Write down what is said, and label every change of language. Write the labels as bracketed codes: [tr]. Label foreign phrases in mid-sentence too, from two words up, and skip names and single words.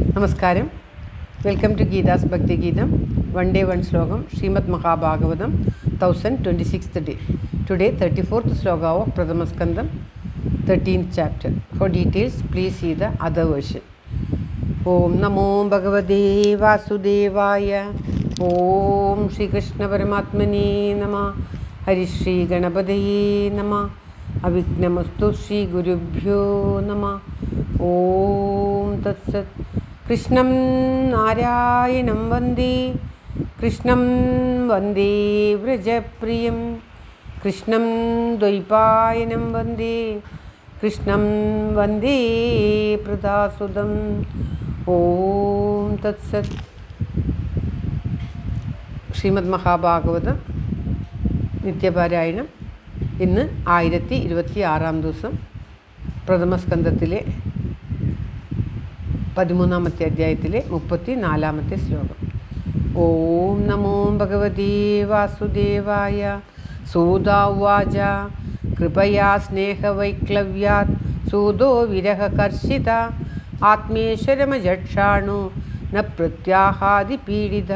[en] Namaskaram. Welcome to Gita's Bhakti Geetam. One day, one slogam. Srimad Mahabhagavatam, 1026th day. Today, 34th sloga of Pradhamaskandam, 13th chapter. For details, please see the other version. [sa] ॐ नमो भगवते वासुदेवाय. ॐ श्री कृष्ण परमात्मने नमः. हरि श्री गणपतये नमः अविघ्नमस्तु श्री गुरुभ्यो नमः. ॐ तत् सत्. कृष्णं नारायणं वन्दे. कृष्णं वन्दे व्रजप्रियम्. कृष्णं द्वैपायनं वन्दे. कृष्णं वन्दे प्रदासुदम्. ॐ तत् सत् श्रीमद् महाभागवतम् नित्यपारायण [ml] ഇന്ന് 1026 ദിവസം പ്രഥമസ്കന്ധത്തിലെ 13ാമത്തെ അധ്യായത്തിലെ 34ാമത്തെ ശ്ലോകം. [sa] ഓം നമോ ഭഗവതേ വാസുദേവായ. സൂതാവാച കൃപയാ സ്നേഹവൈക്ലവ്യാത് സൂതോ വിരഹകർഷിത ആത്മേശ്വരമജക്ഷാണു ന പ്രത്യാഹാദി പീഡിത.